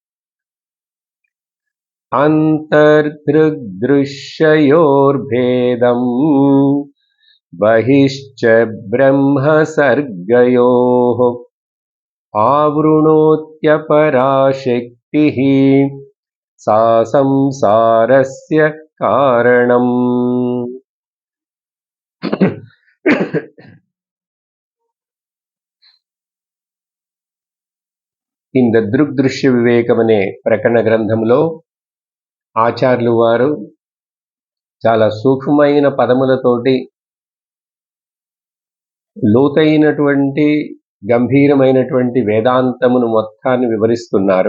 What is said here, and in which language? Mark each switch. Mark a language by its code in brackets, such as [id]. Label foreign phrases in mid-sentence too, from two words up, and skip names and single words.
[sa] अंतर्दृग्दृश्ययोर्भेदं बहिश्च ब्रह्म सर्गयोः आवृणोत्यपराशक्तिः सा संसारस्य कारणम्। [te] ఇంద దృగ్దృశ్య వివేకం అనే ప్రకరణ గ్రంథంలో ఆచార్యులు వారు చాలా సూక్ష్మమైన పదములతోటి లోతైనటువంటి గంభీరమైనటువంటి వేదాంతమును మొత్తాన్ని వివరిస్తున్నారు.